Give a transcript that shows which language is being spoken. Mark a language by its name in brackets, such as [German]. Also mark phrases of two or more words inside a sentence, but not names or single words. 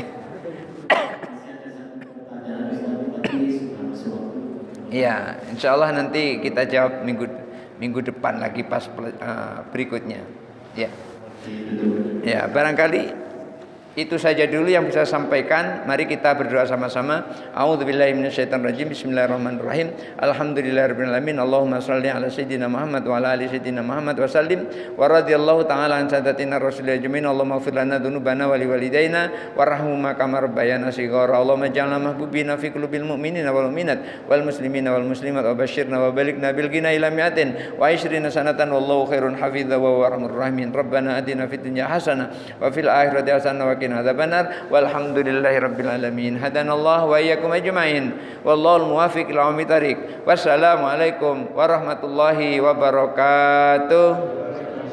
[Indonesian] Masih ada satu pertanyaan tapi sudah masuk waktu. Iya, [Arabic] إن شاء الله [Indonesian] nanti kita jawab minggu depan lagi pas berikutnya. Ya. Ya, barangkali itu saja dulu yang bisa saya sampaikan. Mari kita berdoa sama-sama. [Arabic] أعوذ بالله من الشيطان الرجيم. بسم الله الرحمن الرحيم. الحمد لله رب العالمين. اللهم صل على سيدنا محمد وعلى آل سيدنا محمد وسلم. ورضي الله تعالى عن سادتنا الرسل أجمعين. اللهم اغفر لنا ذنوبنا ولوالدينا وارحمهما كما ربيانا صغارا. اللهم اجعلنا محبوبين في قلوب المؤمنين والمؤمنات والمسلمين والمسلمات وبشرنا وبلغنا بالغنى إلى مائة و20 سنة والله خير حافظا وأرحم الراحمين. ربنا آتنا في الدنيا حسنة وفي الآخرة حسنة وعذاب النار والحمد لله رب العالمين. هدانا الله وإياكم أجمعين والله الموفق إلى أقوم الطريق. والسلام عليكم ورحمة الله وبركاته.